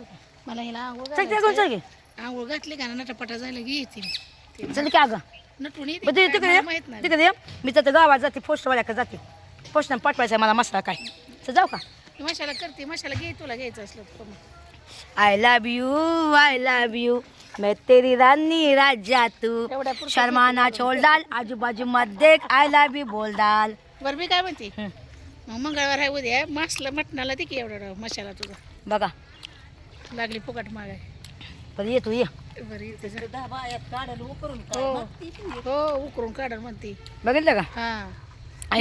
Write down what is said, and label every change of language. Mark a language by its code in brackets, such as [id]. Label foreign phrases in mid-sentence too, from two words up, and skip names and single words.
[mr] मला हिला आंघोळ चल की चल की आंघोळ घातली का नटापटा झालं की येते मी. चल की अगं नटून येते बरं काय तिकडे मला माहित नाही तिकडे मी तर गावात जाते पोस्टवाल्याकडे जाते पोस्टनं पाठवायचं आहे मला मसाला काय तर जाऊ का मशाला करते मशाला घे तुला घ्यायचं असलं तर मग. [en] I love you [hi] मैं तेरी रानी राजा तू [mr] एवढ्या पुरतं [hi] शर्माना छोड़ डाल आजूबाजू मत देख [en] I love you [hi] बोल डाल [mr] बरं मी काय म्हणते मग मंगळवार आहे उद्या मासला मटणाला दे की एवढा मशाला तुझा बघा लागली फुकट मागाय बरं ये तू ये बरं येते जरा. 10 बायात काढायला उकरून हो हो उकरून काढा म्हणते बघितलं का हा ही